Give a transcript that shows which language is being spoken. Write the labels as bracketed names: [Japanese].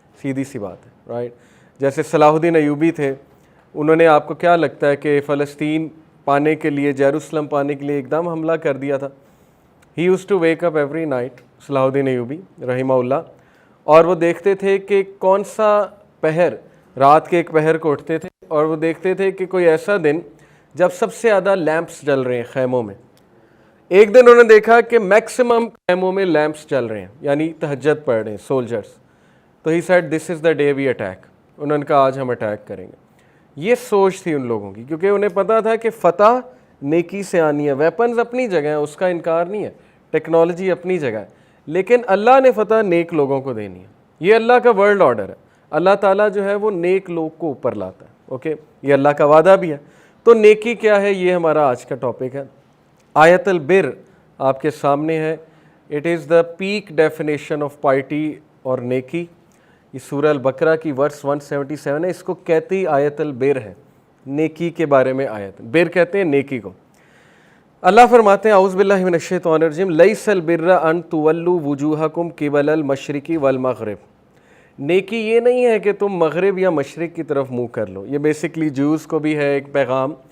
[Urdu] سیدھی سی بات ہے, رائٹ؟ جیسے صلاح الدین ایوبی تھے, انہوں نے, آپ کو کیا لگتا ہے کہ فلسطین پانے کے لیے, جیروسلم پانے کے لیے ایک دم حملہ کر دیا تھا؟ [English] he used to wake up every night, [Urdu] صلاح الدین ایوبی رحمہ اللہ, اور وہ دیکھتے تھے کہ کون سا پہر, رات کے ایک پہر کو اٹھتے تھے اور وہ دیکھتے تھے کہ کوئی ایسا دن جب سب سے زیادہ لیمپس جل رہے ہیں خیموں میں. ایک دن انہوں نے دیکھا کہ میکسیمم خیموں میں لیمپس جل رہے ہیں, یعنی تہجد پڑھ رہے ہیں سولجرس. [English] تو he said this is the day we attack. [Urdu] انہوں نے کہا آج ہم اٹیک کریں گے. یہ سوچ تھی ان لوگوں کی, کیونکہ انہیں پتا تھا کہ فتح نیکی سے آنی ہے. ویپنز اپنی جگہ ہیں, اس کا انکار نہیں ہے, ٹیکنالوجی اپنی جگہ ہے, لیکن اللہ نے فتح نیک لوگوں کو دینی ہے. یہ اللہ کا ورلڈ آرڈر ہے. اللہ تعالیٰ جو ہے وہ نیک لوگ کو اوپر لاتا ہے. اوکے, یہ اللہ کا وعدہ بھی ہے. تو نیکی کیا ہے, یہ ہمارا آج کا ٹاپک ہے. آیت البر آپ کے سامنے ہے. [English] it is the peak definition of piety [Urdu] اور نیکی. یہ سورہ البقرہ کی ورس 177 ہے. اس کو کہتی آیت البر ہے, نیکی کے بارے میں آیت. بر کہتے ہیں نیکی کو. اللہ فرماتے ہیں [Arabic] اعوذ باللہ من الشیطان الرجیم لیس البر ان تولوا وجوہکم قبل المشرق والمغرب. [Urdu] نیکی یہ نہیں ہے کہ تم مغرب یا مشرق کی طرف منہ کر لو. یہ بیسکلی جوز کو بھی ہے ایک پیغام.